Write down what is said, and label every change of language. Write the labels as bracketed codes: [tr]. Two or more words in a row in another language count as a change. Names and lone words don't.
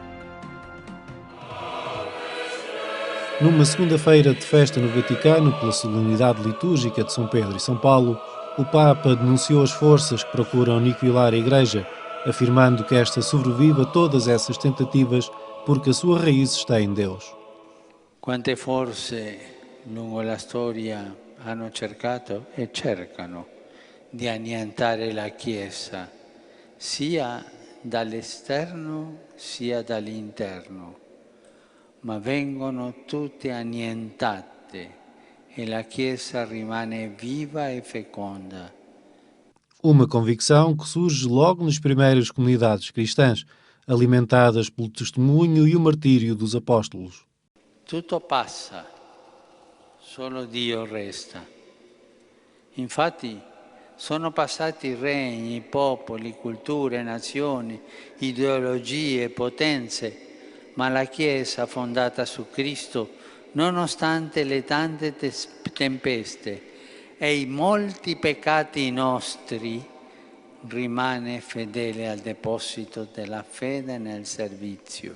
[pt] Numa segunda-feira de festa no Vaticano, pela solenidade litúrgica de São Pedro e São Paulo, o Papa denunciou as forças que procuram aniquilar a Igreja, afirmando que esta sobrevive a todas essas tentativas porque a sua raiz está em Deus. [it] Quante forze lungo la storia hanno cercato e cercano di annientare la Chiesa, sia dall'esterno sia dall'interno, ma vengono tutte annientate e la Chiesa rimane viva e feconda. [pt] Uma convicção que surge logo nas primeiras comunidades cristãs, alimentadas pelo testemunho e o martírio dos apóstolos. [it] Tutto passa, solo Dio resta. Infatti sono passati regni, popoli, culture, nazioni, ideologie, potenze, ma la Chiesa fondata su Cristo, nonostante le tante tempeste e i molti peccati nostri, rimane fedele al deposito della fede nel servizio.